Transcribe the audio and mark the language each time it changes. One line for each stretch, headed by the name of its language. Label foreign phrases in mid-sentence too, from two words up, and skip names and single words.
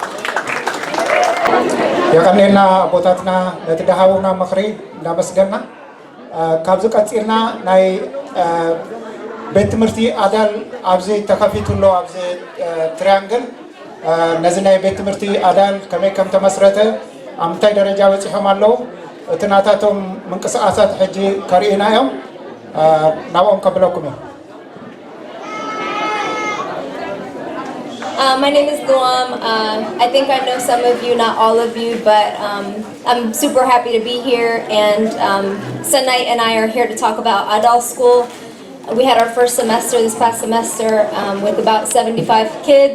Tigrinya: የቐኒየልና ቦታትና ነቲ ደሃቡና ምኽሪ እንዳመስገና ካብዚ ቀፂልና ናይ ቤት ትምህርቲ ኣዳል ኣብዚ ተኸፊቱሎ ኣብዚ ትሪያንግል ነዚ ናይ ቤት ትምህርቲ ኣዳል ከመይ ከም ተመስረተ ኣብ ምንታይ ደረጃ በፂሖም ኣለዉ እቲ ናታቶም ምንቅስቃሳት ሕጂ ከርእዩና እዮም ናብኦም ከብለኩም እዮም
English: My name is Guam. I think I know some of you, not all of you, but I'm super happy to be here. And Sunnight and I are here to talk about Adal School. We had our first semester this past semester with about 75 kids.